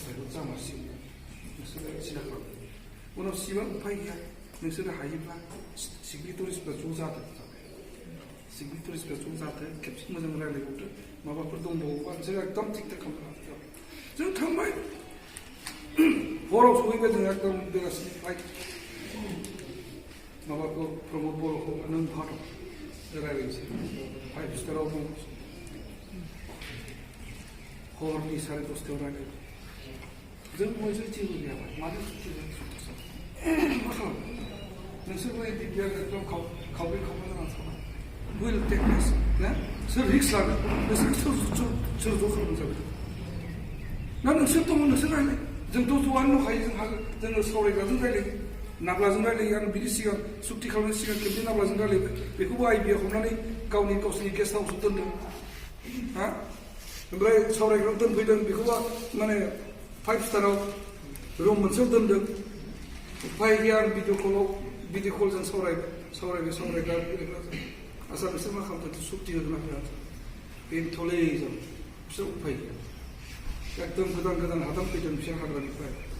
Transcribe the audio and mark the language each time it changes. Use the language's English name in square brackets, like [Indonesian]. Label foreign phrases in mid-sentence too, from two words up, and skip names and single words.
[Bodo] तारिखआव जामारसिगोन नोंसोरो सिदा खालाम उनाव सिबां उफाय गैया नोंसोरो हायोब्ला सिगनेटरिसफ्रा ज' जादों सिगनेटरिसफ्रा ज' जादों खेबसे मोजां रायज्लायबावदो माबाफोर दंबावोबा नोंसोर एकदम थिग थाक खालामनो जों थांबाय हराव सहैबाय जों एकदम बेलासिनि फ्लाइट माबाखौ प्रमद बर'खौ नों बहा दं रायज्लायनोसै 5 स्टाराव दं हरनि 10:30 रायज्लायबाय जों बयजों जेबो गैयाबाय मानो सुक्ति मा खालामो नोंसोरबो दिब्या एकदम खावब्रै खावबा जानानै थाबाय [English] will take place [Bodo] ना सोर रिक्स लागोन नोंसोर सोर ज' खालामनो जाबाय ना नोंसोर दङ नोंसोर रायलाय जोंथ' ज'आनो दंखायो जोङो सावरायग्राजों रायलायो नाब्लाजों रायलायो आं बिनि सिगां सुक्ति खालामनायनि सिगां खेबसे नाब्लाजों रायलायबाय बेखौबो आइबिआ हमनानै गावसोरनि [English] guest houseआव [Bodo] दोनदों हा ओमफ्राय सावरायग्रायाव दोनफैदों बेखौबा माने 5 स्टाराव रुम मोनसेयाव दोनदों उफाय गैया आं [English] video callजों [Bodo] सावरायग्रा आसा बिसोर मा खालामदों सुक्ति होगोन ना होआ बेनोथ'लै जों बिसोर उफाय गैया एकदम गोदान हादान फैदों बिसोर हाग्रानिफ्राय